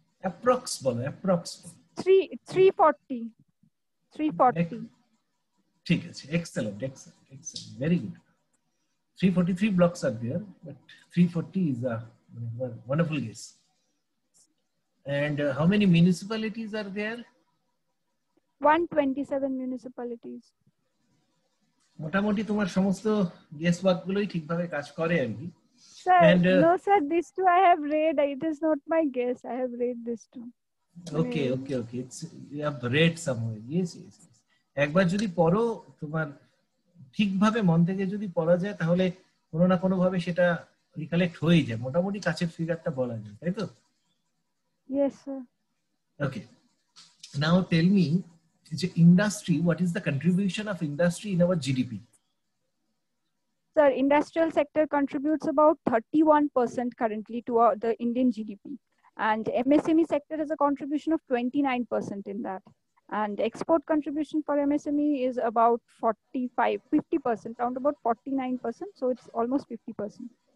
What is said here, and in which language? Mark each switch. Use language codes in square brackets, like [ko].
[bn] Approx বলো, approx বলো। [en] 340. [bn] ঠিক আছে, [en] excellent, very good. 343 blocks are there, but 340 is a wonderful guess. And how many municipalities are there? 127 municipalities. [bn] মোটামুটি তোমার সমস্ত গেস ওয়ার্ক গুলোই ঠিকভাবে কাজ করে আর কি। [en] Sir, no sir, this too I have read. It is not my guess. I have read this too. Okay. It's you have read somewhere. Yes. [bn] একবার যদি পড়ো, তোমার ঠিকভাবে মন থেকে যদি পড়া যায়, তাহলে কোনো না কোনো ভাবে সেটা রিকালেক্ট হয়ে যায়, মোটামুটি কাছের ফিগারটা বলা যায়, তাই তো? [en] Yes sir. Okay. Now tell me, industry, what is the contribution of industry in our GDP? Sir, industrial sector contributes about 31% currently to the Indian GDP, and MSME sector has a contribution of 29% in that, and export contribution for MSME is about 50%, around about 49%, so it's almost 50%.